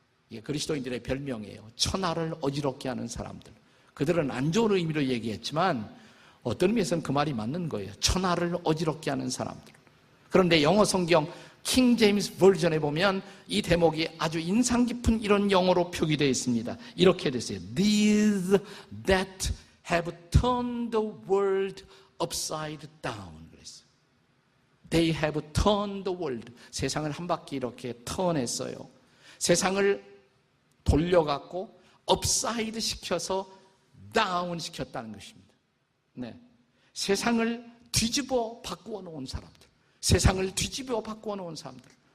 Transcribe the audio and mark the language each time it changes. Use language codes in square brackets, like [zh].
[ko] 이게 그리스도인들의 별명이에요. 천하를 어지럽게 하는 사람들. 그들은 안 좋은 의미로 얘기했지만 어떤 의미에서는 그 말이 맞는 거예요. 천하를 어지럽게 하는 사람들. 그런데 영어 성경 킹 제임스 버전에 보면 이 대목이 아주 인상 깊은 이런 영어로 표기되어 있습니다. 이렇게 됐어요. [en] These that have turned the world upside down. [ko] 그랬어요. [en] They have turned the world. [ko] 세상을 한 바퀴 이렇게 턴했어요. 세상을 돌려갖고 upside 시켜서 down 시켰다는 것입니다. 네. 세상을 뒤집어 바꾸어 놓은 사람들. 세상을 뒤집어 바꾸어 놓은 사람들.